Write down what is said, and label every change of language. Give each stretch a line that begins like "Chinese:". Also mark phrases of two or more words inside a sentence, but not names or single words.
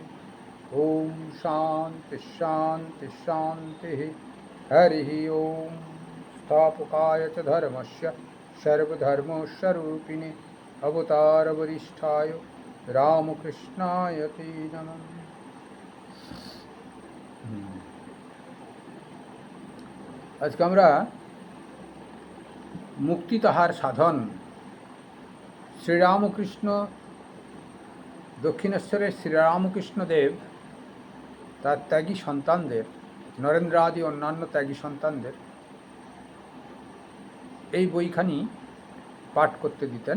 Sanskrit: ओम शांति शांति शांतिः। हरिः ओम। स्थापकाय च धर्मस्य सर्वधर्मस्वरूपिणे अवतारवरिष्ठाय रामकृष्णाय ते नमः।
Bangla: আজকে আমরা মুক্তি তাহার সাধন, শ্রীরামকৃষ্ণ, দক্ষিণেশ্বরের শ্রীরামকৃষ্ণ দেব তার ত্যাগী সন্তানদের, নরেন্দ্র আদি অন্যান্য ত্যাগী সন্তানদের এই বইখানি পাঠ করতে দিতেন।